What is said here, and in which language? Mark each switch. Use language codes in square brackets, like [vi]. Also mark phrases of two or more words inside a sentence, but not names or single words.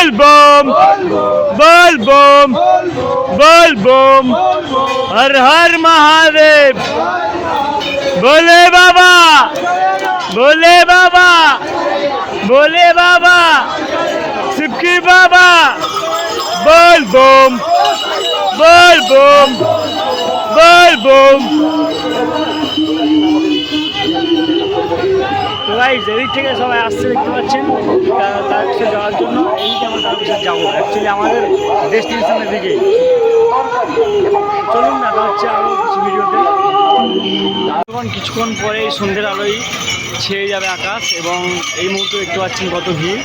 [hi] बम, बोल बम, बोल बम, हर हर महादेव, बोले बाबा, बोले बाबा, बोले बाबा, सिपकी बाबा, बोल बम, बोल बम, बोल बम। [bn] তো গাইস এদিক থেকে সবাই আসছে দেখতে পাচ্ছেন তারকেশ্বর যাওয়ার জন্য। এইটা আমরা তারকেশ্বর যাবো, অ্যাকচুয়ালি আমাদের ডেস্টিনেশনের দিকে। চলুন দেখা হচ্ছে আরও কিছু ভিডিওতে। এখন কিছুক্ষণ পরে সন্ধ্যের আলোয় ছেয়ে যাবে আকাশ, এবং এই মুহূর্তে দেখতে পাচ্ছেন কত ভিড়।